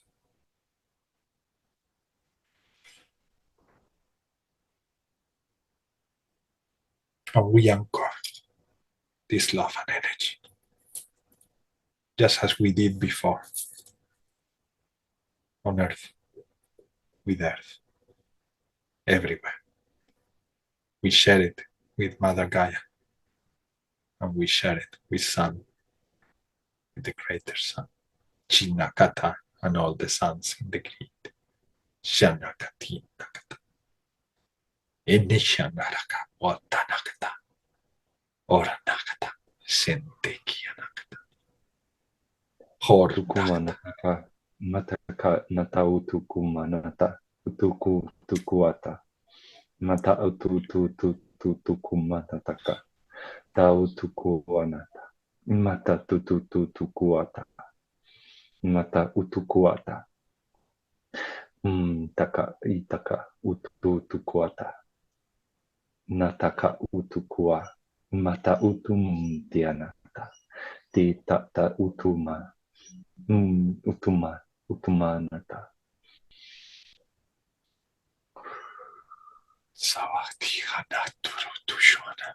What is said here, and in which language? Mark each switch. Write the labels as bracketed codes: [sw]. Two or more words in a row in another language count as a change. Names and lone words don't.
[en] And we anchor this love and energy, just as we did before on Earth, with Earth, everywhere. We share it with Mother Gaia, and we share it with Sun, with the greater Sun, Chinakata, and all the suns in the grid. Shanakati Nakata. Inishanaraka, Watanakata, Oranakata, Sentekianakata. Tukumanata. Mataka natau tukumanata. Tukuata. Mata tukumanataka. Tau tukuanata. Mata tukuata. Mata utukuata. Taka itaka utukuata. Nataka utukua. Mata tianata. Ti tata utuma. Utumanata. Sawatihana turutushwana.